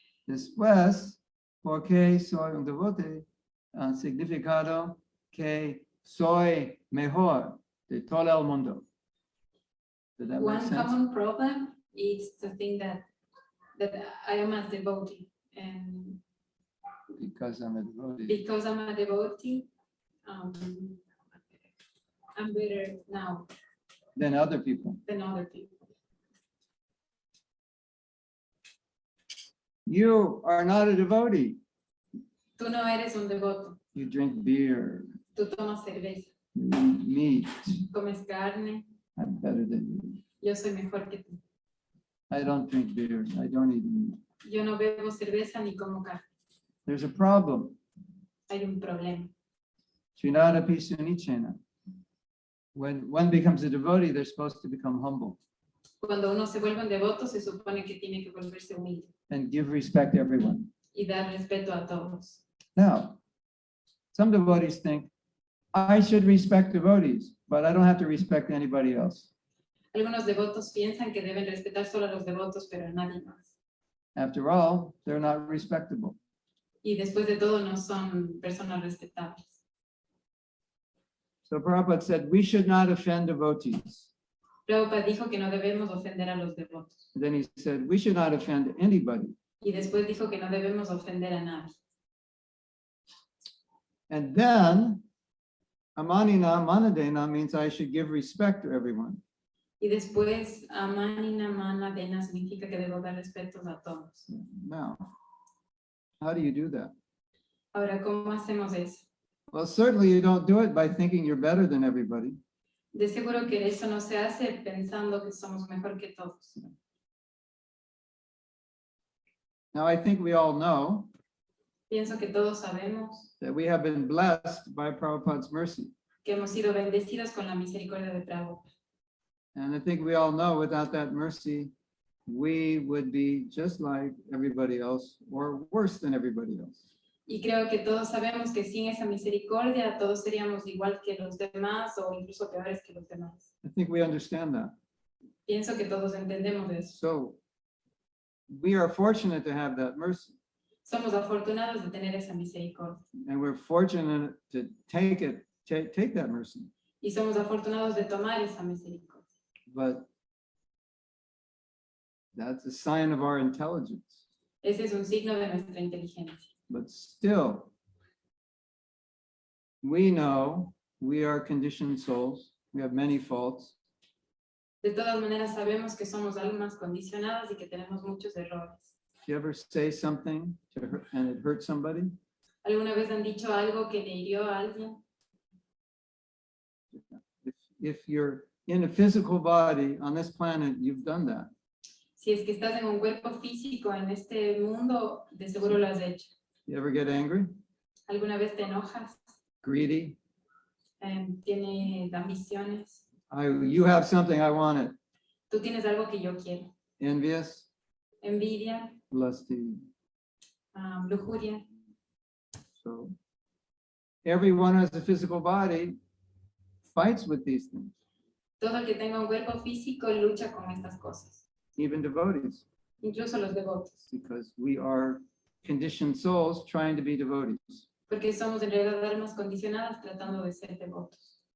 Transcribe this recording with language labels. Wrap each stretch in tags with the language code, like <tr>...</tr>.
<es>Después, porque soy un devoto, significado que soy mejor de todo el mundo.</es> <en>Did that make One sense? common problem is to think that I am a devotee, and Because I'm a devotee. because I'm a devotee, I'm better now Than other people. than other people. You are not a devotee.</en> <es>Tú no eres un devoto,</es> <en>You drink beer,</en> <es>tú tomas cerveza,</es> <en>you eat meat.</en> <es>comes carne,</es> <en>I'm better than you.</en> <es>yo soy mejor que tú.</es> <en>I don't drink beer. I don't eat meat.</en> <es>Yo no bebo cerveza ni como carne.</es> <en>There's a problem.</en> <es>Hay un problema. Srinada Pisunichena.</es> <en>When one becomes a devotee, they're supposed to become humble</en> <es>Cuando uno se vuelve un devoto, se supone que tiene que volverse humilde</es> <en>and give respect to everyone.</en> <es>y dar respeto a todos.</es> <en>Now, some devotees think, I should respect devotees, but I don't have to respect anybody else.</en> <es>Algunos devotos piensan que deben respetar solo a los devotos, pero a nadie más.</es> <en>After all, they're not respectable.</en> <es>Y después de todo, no son personas respetables.</es> <en>So Prabhupada said, we should not offend devotees.</en> <es>Prabhupada dijo que no debemos ofender a los devotos.</es> <en>And then he said, we should not offend anybody.</en> <es>Y después dijo que no debemos ofender a nadie.</es> <en>And then, amanina manadena means I should give respect to everyone.</en> <es>Y después, amanina manadena significa que debo dar respetos a todos.</es> <en>Now, how do you do that?</en> <es>Ahora, ¿cómo hacemos eso?</es> <en>Well, certainly you don't do it by thinking you're better than everybody.</en> <es>De seguro que eso no se hace pensando que somos mejor que todos.</es> <en>Now, I think we all know</en> <es>Pienso que todos sabemos</es> <en>that we have been blessed by Prabhupada's mercy.</en> <es>que hemos sido bendecidos con la misericordia de Prabhupada.</es> <en>And I think we all know without that mercy, we would be just like everybody else or worse than everybody else.</en> <es>Y creo que todos sabemos que sin esa misericordia todos seríamos igual que los demás o incluso peores que los demás.</es> <en>I think we understand that.</en> <es>Pienso que todos entendemos eso.</es> <en>So we are fortunate to have that mercy,</en> <es>Somos afortunados de tener esa misericordia.</es> <en>and we're fortunate to take that mercy.</en> <es>Y somos afortunados de tomar esa misericordia.</es> <en>But that's a sign of our intelligence.</en> <es>Ese es un signo de nuestra inteligencia.</es> <en>But still, we know we are conditioned souls. We have many faults.</en> <es>De todas maneras sabemos que somos almas condicionadas y que tenemos muchos errores.</es> <en>If you ever say something and it hurts somebody,</en> <es>¿Alguna vez han dicho algo que le hirió a alguien?</es> <en>if you're in a physical body on this planet, you've done that.</en> <es>Si es que estás en un cuerpo físico en este mundo, de seguro lo has hecho.</es> <en>You ever get angry,</en> <es>¿Alguna vez te enojas?</es> <en>greedy?</en> <es>¿Tienes ambiciones?</es> <en>You have something, I want it.</en> <es>Tú tienes algo que yo quiero.</es> <en>Envious,</en> <es>Envidia,</es> <en>lusty.</en> <es>lujuria.</es> <en>So everyone who has a physical body fights with these things,</en> <es>Todo el que tenga un cuerpo físico lucha con estas cosas.</es> <en>even devotees,</en> <es>Incluso los devotos.</es> <en>because we are conditioned souls trying to be devotees.</en> <es>Porque somos en realidad almas condicionadas tratando de ser devotos.</es>